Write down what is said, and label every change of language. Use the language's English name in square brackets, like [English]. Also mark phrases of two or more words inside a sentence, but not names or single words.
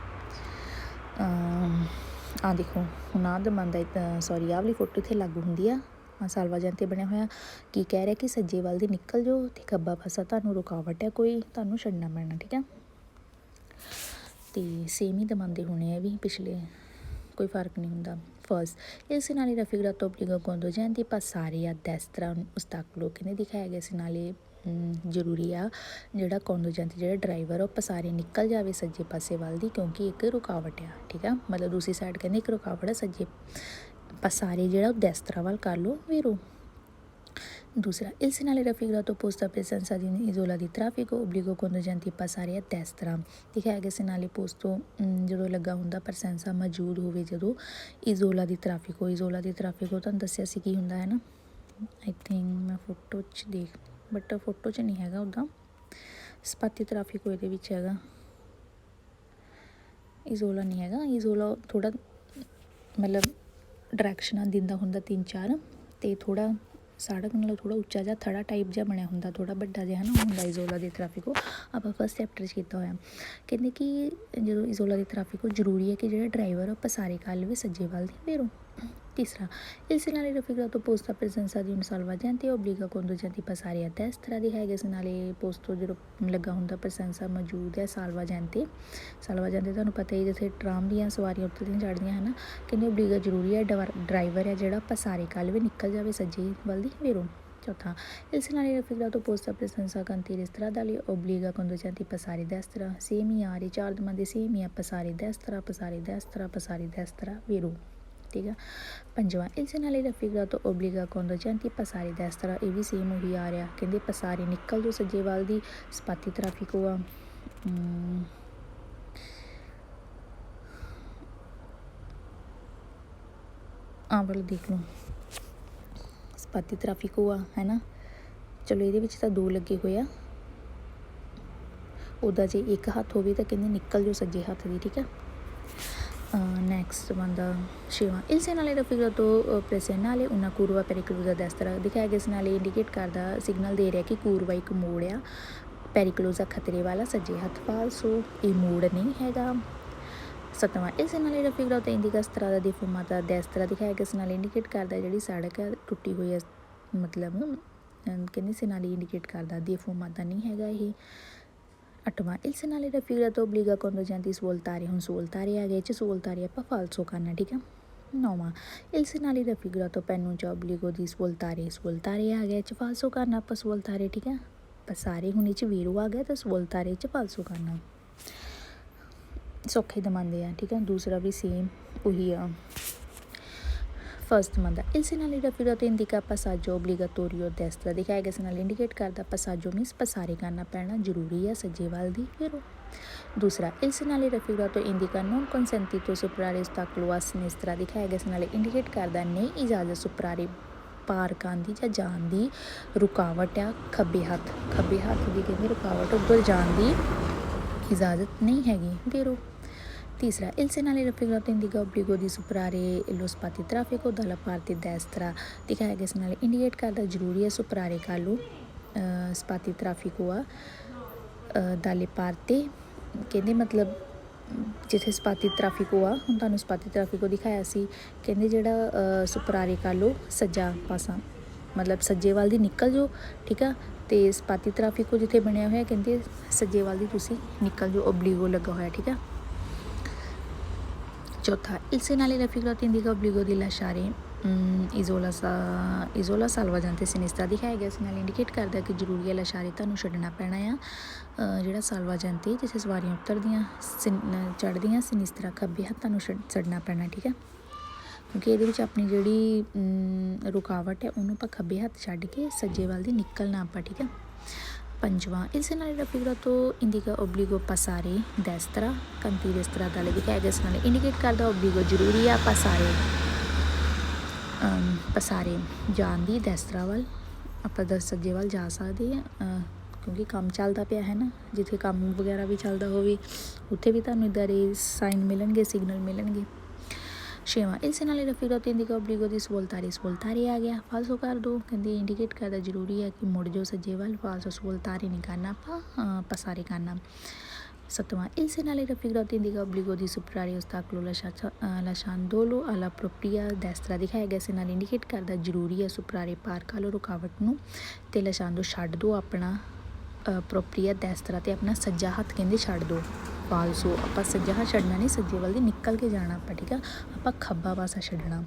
[Punjabi] ਆਹ ਦੇਖੋ, ਹੁਣ ਆਹ ਦਮਾਂਦਾ ਆਹ ਵਾਲੀ ਫੋਟੋ ਇੱਥੇ ਲਾਗੂ ਹੁੰਦੀ ਆ, ਸਾਲਵਾਜੈਂਤੇ ਬਣਿਆ ਹੋਇਆ, ਕੀ ਕਹਿ ਰਿਹਾ ਕਿ ਸੱਜੇ ਵੱਲ ਦੀ ਨਿਕਲ ਜਾਓ ਅਤੇ ਖੱਬਾ ਪਾਸਾ ਤੁਹਾਨੂੰ ਰੁਕਾਵਟ ਹੈ ਕੋਈ, ਤੁਹਾਨੂੰ ਛੱਡਣਾ ਪੈਣਾ, ਠੀਕ ਆ। ਅਤੇ ਸੇਮ ਹੀ ਦਮਾਂਦੇ ਹੋਣੇ ਆ ਵੀ ਪਿਛਲੇ, ਕੋਈ ਫਰਕ ਨਹੀਂ ਹੁੰਦਾ। ਫਸਟ, [Italian] il segnale raffigurato obbliga conducenti passare a destra un ostacolo, [Punjabi] ਕਹਿੰਦੇ ਦਿਖਾਇਆ ਗਿਆ segnale ਜ਼ਰੂਰੀ ਆ ਜਿਹੜਾ conducente ਜਿਹੜਾ ਡਰਾਈਵਰ ਉਹ ਪਸਾਰੇ ਨਿਕਲ ਜਾਵੇ ਸੱਜੇ ਪਾਸੇ ਵੱਲ ਦੀ, ਕਿਉਂਕਿ ਇੱਕ ਰੁਕਾਵਟ ਆ, ਠੀਕ ਆ, ਮਤਲਬ ਦੂਸਰੀ ਸਾਈਡ ਕਹਿੰਦੇ ਇੱਕ ਰੁਕਾਵਟ ਆ, ਸੱਜੇ ਪਸਾਰੇ ਜਿਹੜਾ ਉਹ destra ਵੱਲ ਕਰ ਲਓ ਵੀਰੋ। ਦੂਸਰਾ, [Italian] il segnale raffigurato posta presenza di un'isola di traffico obbliga conducenti a passare a destra, [Punjabi] ਦਿਖਾਇਆ ਗਿਆ [Italian] segnale posto [Punjabi] ਜਦੋਂ ਲੱਗਾ ਹੁੰਦਾ ਪ੍ਰਸੈਂਸਾ ਮੌਜੂਦ ਹੋਵੇ, ਜਦੋਂ [Italian] isola di traffico, isola di traffico [Punjabi] ਤੁਹਾਨੂੰ ਦੱਸਿਆ ਸੀ ਕੀ ਹੁੰਦਾ ਹੈ ਨਾ, [English] I think [Punjabi] ਮੈਂ ਫੋਟੋ 'ਚ ਦੇਖ, ਬਟ ਫੋਟੋ 'ਚ ਨਹੀਂ ਹੈਗਾ ਉੱਦਾਂ, [Italian] spazi traffico [Punjabi] ਇਹਦੇ ਵਿੱਚ ਹੈਗਾ, ਇਜ਼ੋਲਾ ਨਹੀਂ ਹੈਗਾ। ਇਜ਼ੋਲਾ ਥੋੜ੍ਹਾ ਮਤਲਬ ਡਾਇਰੈਕਸ਼ਨਾਂ ਦਿੰਦਾ ਹੁੰਦਾ 3-4, ਅਤੇ ਥੋੜ੍ਹਾ ਸੜਕ ਨਾਲੋਂ ਥੋੜ੍ਹਾ ਉੱਚਾ ਜਿਹਾ ਥੜਾ ਟਾਈਪ ਜਿਹਾ ਬਣਿਆ ਹੁੰਦਾ, ਥੋੜ੍ਹਾ ਵੱਡਾ ਜਿਹਾ, ਹੈ ਨਾ, ਹੁੰਦਾ [Italian] isola di traffico, [Punjabi] ਆਪਾਂ [English] first chapter [Punjabi] 'ਚ ਕੀਤਾ ਹੋਇਆ। ਕਹਿੰਦੇ ਕਿ ਜਦੋਂ [Italian] isola di traffico [Punjabi] ਜ਼ਰੂਰੀ ਹੈ ਕਿ ਜਿਹੜਾ ਡਰਾਈਵਰ ਉਹ ਪਸਾਰੇ ਕਰ ਲਵੇ ਸੱਜੇ ਵੱਲ ਦੀ ਵੀਰੋ। ਤੀਸਰਾ, [Italian] il segnale raffigurato posta presenza di un salvagente obbliga conducenti a passare a destra, [Punjabi] ਦਿਖਾਇਆ [Italian] segnale posto [Punjabi] ਜਦੋਂ ਲੱਗਾ ਹੁੰਦਾ ਪ੍ਰਸੈਂਸਾ ਮੌਜੂਦ ਹੈ ਸਾਲਵਾਜੈਂਤੇ, ਸਾਲਵਾਜੈਂਤੇ ਤੁਹਾਨੂੰ ਪਤਾ ਹੀ ਜਿੱਥੇ ਟਰਾਮ ਦੀਆਂ ਸਵਾਰੀਆਂ ਉੱਤਰਦੀਆਂ ਚੜ੍ਹਦੀਆਂ, ਹੈ ਨਾ, ਕਹਿੰਦੇ obbliga ਜ਼ਰੂਰੀ ਹੈ ਡਰਾਈਵਰ ਹੈ ਜਿਹੜਾ ਪਸਾਰੇ ਕਰ ਲਵੇ ਨਿਕਲ ਜਾਵੇ ਸੱਜੇ ਵੱਲ ਦੀ ਵੀਰੋ। ਚੌਥਾ, [Italian] il segnale raffigurato posta presenza cantieri stradali obbliga conducenti a passare destra, [Punjabi] ਸੇਮ ਹੀ ਆ ਰਹੇ ਚਾਰ ਦਮਾਂਦੇ ਸੇਮ ਹੀ ਆ, ਪਸਾਰੇ destra ਵੀਰੋ, ਠੀਕ ਆ। ਪੰਜਵਾਂ, [Italian] il segnale raffigurato obbliga conducenti a passare destra, [Punjabi] ਇਹ ਵੀ ਸੇਮ ਉਹੀ ਆ ਰਿਹਾ, ਕਹਿੰਦੇ ਪਸਾਰੇ ਨਿਕਲ ਜੋ ਸੱਜੇ ਵੱਲ ਦੀ, [Italian] spazi traffico [Punjabi] ਆ। ਆਹ ਵਾਲਾ ਦੇਖ ਲਓ, [Italian] spazi traffico [Punjabi] ਆ, ਹੈ ਨਾ, ਚਲੋ ਇਹਦੇ ਵਿੱਚ ਤਾਂ 2 ਲੱਗੇ ਹੋਏ ਆ, ਉੱਦਾਂ ਜੇ ਇੱਕ ਹੱਥ ਹੋਵੇ ਤਾਂ ਕਹਿੰਦੇ ਨਿਕਲ ਜੋ ਸੱਜੇ ਹੱਥ ਦੀ, ਠੀਕ ਆ। [English] next next [Punjabi] ਬੰਦਾ 6ਵਾਂ [Italian] il segnale raffigurato presennale una curva pericolosa a destra [Punjabi] ਦਿਖਾਇਆ ਗਿਆ segnale ਇੰਡੀਕੇਟ ਕਰਦਾ ਸਿਗਨਲ ਦੇ ਰਿਹਾ ਕਿ curva ਇੱਕ ਮੋੜ ਆ ਪੈਰੀਕਲੋਜ਼ਾ ਖਤਰੇ ਵਾਲਾ ਸੱਜੇ ਹੱਥ ਫਾਲਸੋ ਇਹ ਮੋੜ ਨਹੀਂ ਹੈਗਾ। 7ਵਾਂ [Italian] il segnale raffigurato indica strada deformata a destra [Punjabi] ਦਿਖਾਇਆ ਗਿਆ segnale ਇੰਡੀਕੇਟ ਕਰਦਾ ਜਿਹੜੀ ਸੜਕ ਹੈ ਟੁੱਟੀ ਹੋਈ ਹੈ ਮਤਲਬ ਕਹਿੰਦੇ segnale ਇੰਡੀਕੇਟ ਕਰਦਾ deformata ਨਹੀਂ ਹੈਗਾ ਇਹ। 8ਵਾਂ [Italian] il segnale raffigurato obbliga conducenti svoltare [Punjabi] ਹੁਣ ਸਵੋਲਤਾਰੇ ਆ ਗਏ ਚ ਸਵੋਲਤਾਰੇ ਆਪਾਂ ਫਾਲਸੋ ਕਰਨਾ ਠੀਕ ਆ। 9ਵਾਂ [Italian] il segnale raffigurato pennuncia obbligo di svoltare [Punjabi] ਸਵੋਲਤਾਰੇ ਆ ਗਏ ਚ ਫਾਲਸੋ ਕਰਨਾ ਆਪਾਂ ਸਵੋਲਤਾਰੇ ਠੀਕ ਆ। ਪਸਾਰੇ ਹੁਣ ਇਹ 'ਚ ਵੀਰੋ ਆ ਗਿਆ ਤਾਂ ਸਵੋਲਤਾਰੇ 'ਚ ਫਾਲਸੋ ਕਰਨਾ ਸੌਖੇ ਦਮਾਂਦੇ ਆ ਠੀਕ ਆ। ਦੂਸਰਾ ਵੀ ਸੇਮ ਉਹੀ ਆ। ਫਸਟ ਮੰਦਾ [Italian] il segnale raffigurato indica passaggio obbligatorio a destra [Punjabi] ਦਿਖਾਇਆ ਗਿਆ segnale ਇੰਡੀਕੇਟ ਕਰਦਾ passaggio ਮੀਨਸ ਪਸਾਰੇ ਕਰਨਾ ਪੈਣਾ ਜ਼ਰੂਰੀ ਆ ਸੱਜੇ ਵੱਲ ਦੀ ਫਿਰ ਦੂਸਰਾ [Italian] il segnale raffigurato indica non consentito superare ostacolo a sinistra [Punjabi] ਦਿਖਾਇਆ ਗਿਆ segnale ਇੰਡੀਕੇਟ ਕਰਦਾ ਨਹੀਂ ਇਜਾਜ਼ਤ ਸੁਪਰਾਰੇ ਪਾਰ ਕਰਨ ਦੀ ਜਾਂ ਜਾਣ ਦੀ ਰੁਕਾਵਟ ਆ ਖੱਬੇ ਹੱਥ ਦੀ ਕਹਿੰਦੇ ਰੁਕਾਵਟ ਉੱਧਰ ਜਾਣ ਦੀ ਇਜਾਜ਼ਤ ਨਹੀਂ ਹੈਗੀ ਦੇਰੋ। ਤੀਸਰਾ [Italian] il segnale raffigurato indica obbligo di superare lo spazio traffico dalla parte destra [Punjabi] ਦਿਖਾਇਆ ਗਿਆ segnale ਇੰਡੀਕੇਟ ਕਰਦਾ ਜ਼ਰੂਰੀ ਹੈ ਸੁਪਰਾਰੇ ਕਰ ਲਓ [Italian] spazio traffico [Punjabi] ਆ [Italian] dalle parte [Punjabi] ਕਹਿੰਦੇ ਮਤਲਬ ਜਿੱਥੇ [Italian] spazi traffico [Punjabi] ਆ ਹੁਣ ਤੁਹਾਨੂੰ [Italian] spazi traffico [Punjabi] ਦਿਖਾਇਆ ਸੀ ਕਹਿੰਦੇ ਜਿਹੜਾ ਸੁਪਰਾਰੇ ਕਰ ਲਓ ਸੱਜਾ ਪਾਸਾ ਮਤਲਬ ਸੱਜੇ ਵੱਲ ਦੀ ਨਿਕਲ ਜਾਓ ਠੀਕ ਆ। ਅਤੇ [Italian] spazi traffico [Punjabi] ਜਿੱਥੇ ਬਣਿਆ ਹੋਇਆ ਕਹਿੰਦੇ ਸੱਜੇ ਵੱਲ ਦੀ ਤੁਸੀਂ ਨਿਕਲ ਜਾਓ ਓਬਲੀਗੋ ਲੱਗਾ ਹੋਇਆ ਠੀਕ ਆ। ਚੌਥਾ [Italian] il segnale raffigurato indica obbligo di lasciare isola salvagente sinistra [Punjabi] ਦਿਖਾਇਆ ਗਿਆ segnale ਇੰਡੀਕੇਟ ਕਰਦਾ ਕਿ ਜ਼ਰੂਰੀ ਹੈ ਲਾਸ਼ਾਰੇ ਤੁਹਾਨੂੰ ਛੱਡਣਾ ਪੈਣਾ ਆ ਜਿਹੜਾ salvagente ਜਿੱਥੇ ਸਵਾਰੀਆਂ ਉਤਰਦੀਆਂ ਚੜ੍ਹਦੀਆਂ ਸਿਨਿਸਤਰਾ ਖੱਬੇ ਹੱਥ ਤੁਹਾਨੂੰ ਛੱਡਣਾ ਪੈਣਾ ਠੀਕ ਆ ਕਿਉਂਕਿ ਇਹਦੇ ਵਿੱਚ ਆਪਣੀ ਜਿਹੜੀ ਰੁਕਾਵਟ ਹੈ ਉਹਨੂੰ ਆਪਾਂ ਖੱਬੇ ਹੱਥ ਛੱਡ ਕੇ ਸੱਜੇ ਵੱਲ ਦੀ ਨਿਕਲਣਾ ਆਪਾਂ ਠੀਕ ਆ। ਪੰਜਵਾਂ [Italian] il segnale raffigurato indica obbligo passare destra cantiere stradale [Punjabi] ਦਿਖਾਇਆ ਗਿਆ segnale ਇੰਡੀਕੇਟ ਕਰਦਾ obbligo ਜ਼ਰੂਰੀ ਆ ਪਸਾਰੇ ਜਾਣ ਦੀ ਦੈਸਤਰਾ ਵੱਲ ਆਪਾਂ ਸੱਜੇ ਵੱਲ ਜਾ ਸਕਦੇ ਹਾਂ ਕਿਉਂਕਿ ਕੰਮ ਚੱਲਦਾ ਪਿਆ ਹੈ ਨਾ ਜਿੱਥੇ ਕੰਮ ਵਗੈਰਾ ਵੀ ਚੱਲਦਾ ਹੋਵੇ ਉੱਥੇ ਵੀ ਤੁਹਾਨੂੰ ਇੱਦਾਂ ਦੇ ਸਾਈਨ ਮਿਲਣਗੇ ਸਿਗਨਲ ਮਿਲਣਗੇ। 6ਵਾਂ [Italian] il segnale raffigurato indica obbligo di svoltare [Punjabi] ਆ ਗਿਆ ਫਾਲਸੋ ਕਰ ਦਿਓ ਕਹਿੰਦੇ ਇੰਡੀਕੇਟ ਕਰਦਾ ਜ਼ਰੂਰੀ ਹੈ ਕਿ ਮੁੜ ਜਾਓ ਸੱਜੇ ਵੱਲ ਫਾਲਸੋ svoltare ਨਹੀਂ ਕਰਨਾ ਆਪਾਂ ਪਸਾਰੇ ਕਰਨਾ। 7ਵਾਂ [Italian] il segnale raffigurato indica obbligo di superare ostacolo lasciandolo alla propria destra [Punjabi] ਦਿਖਾਇਆ ਗਿਆ segnale ਇੰਡੀਕੇਟ ਕਰਦਾ ਜ਼ਰੂਰੀ ਹੈ ਸੁਪਰਾਰੇ ਪਾਰ ਕਰ ਲਓ ਰੁਕਾਵਟ ਨੂੰ ਅਤੇ lasciando ਛੱਡ ਦਿਓ ਆਪਣਾ [Italian] propria destra [Punjabi] ਤੇ ਆਪਣਾ ਸੱਜਾ ਹੱਥ ਕਹਿੰਦੇ ਛੱਡ ਦਿਓ ਫਾਲਸੋ ਆਪਾਂ ਸੱਜਾ ਹੱਥ ਛੱਡਣਾ ਨਹੀਂ ਸੱਜੇ ਵੱਲ ਦੀ ਨਿਕਲ ਕੇ ਜਾਣਾ ਆਪਾਂ ਠੀਕ ਆ ਆਪਾਂ ਖੱਬਾ ਪਾਸਾ ਛੱਡਣਾ।